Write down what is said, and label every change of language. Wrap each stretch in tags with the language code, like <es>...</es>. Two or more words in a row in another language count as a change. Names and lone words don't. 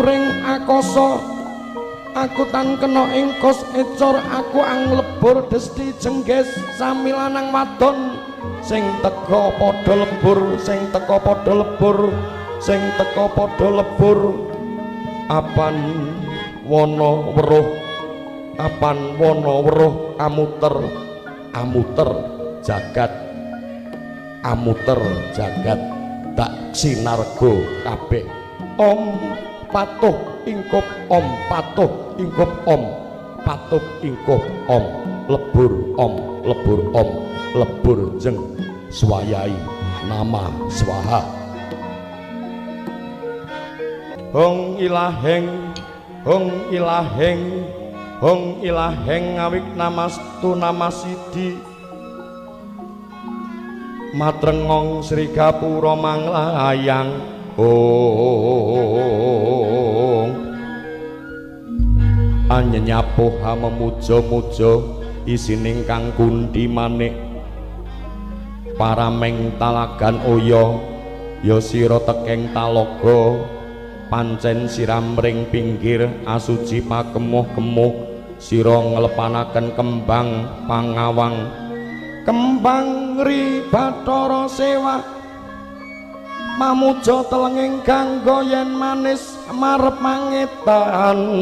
<jv>ring akasa aku tan kena ing kos ecor aku anglebur desti jengges sami lanang wadon sing teka padha lebur sing teka padha lebur sing teka padha lebur apan wana weruh apan wana weruh amuter amuter jagat tak sinarga kabeh Om patuh ingkup Om patuh ingkup Om patuh ingkup Om lebur Om lebur Om lebur jeng swayai nama swaha Hong ilaheng Hong ilaheng Hong ilaheng awik namastu namasidi matrengong Sri Gapura manglayang Hong anyenyapuh memuja-muja isining kang kundi manik parameng talagan oya ya sira tekeng talaga pancen siram ring pinggir asuci pakemuh-kemuh sira nglepanaken kembang pangawang kembang ri Bathara Sewah mamuja telenging kanggo yen manis marep mangetan</jv>